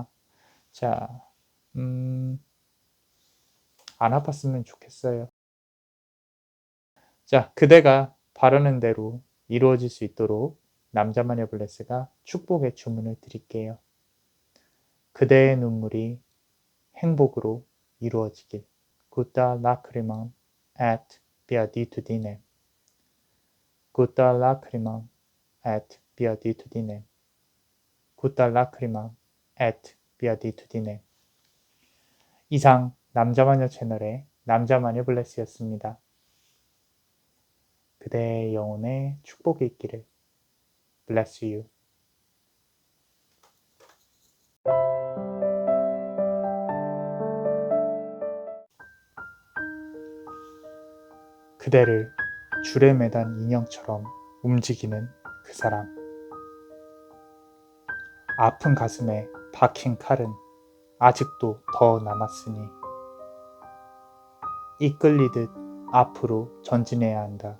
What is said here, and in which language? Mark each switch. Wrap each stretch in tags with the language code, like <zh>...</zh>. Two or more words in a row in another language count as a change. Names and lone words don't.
<ko>자, 안 아팠으면 좋겠어요. 자, 그대가 바라는 대로 이루어질 수 있도록 남자 마녀 블레스가 축복의 주문을 드릴게요. 그대의 눈물이 행복으로 이루어지길.</ko> <la>Gutta lacrima et beatitudinem. Gutta lacrima et beatitudinem. Gutta lacrima et beatitudinem.</la> <ko>이상 남자마녀 채널의 남자마녀 블레스였습니다. 그대의 영혼에 축복이 있기를.</ko> <en>Bless you.</en> <ko>그대를 줄에 매단 인형처럼 움직이는 그 사람. 아픈 가슴에 박힌 칼은 아직도 더 남았으니 이끌리듯 앞으로 전진해야 한다.</ko>